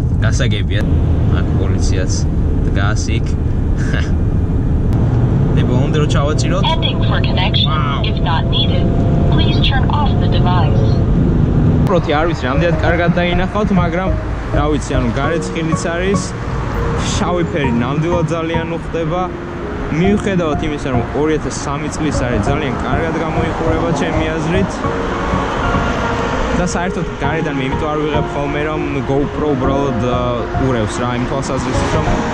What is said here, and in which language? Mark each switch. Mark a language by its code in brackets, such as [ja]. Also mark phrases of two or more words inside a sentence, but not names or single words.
[ka] გასაგებია აქ პოლიციაც დგას იქ ბოლომდე რო ჩავაჭიროთ [en] Ending for connection if not needed please turn off the device [ka] პროთი არ ვიცი რამდენად კარგად დაინახავთ მაგრამ რა ვიცი ანუ გარეთ ხილიც არის შავი ფერი ნამდვილად ძალიან უხდება მიუხედავად იმისა რომ 2003 წლის არის ძალიან კარგად გამოიყურება ჩემი აზრით და საერთოდ გარედან მე იმიტომ არ ვიღებ ხოლმე რომ GoPro უბრალოდ ურევს რა იმ თვალსაზრისით რომ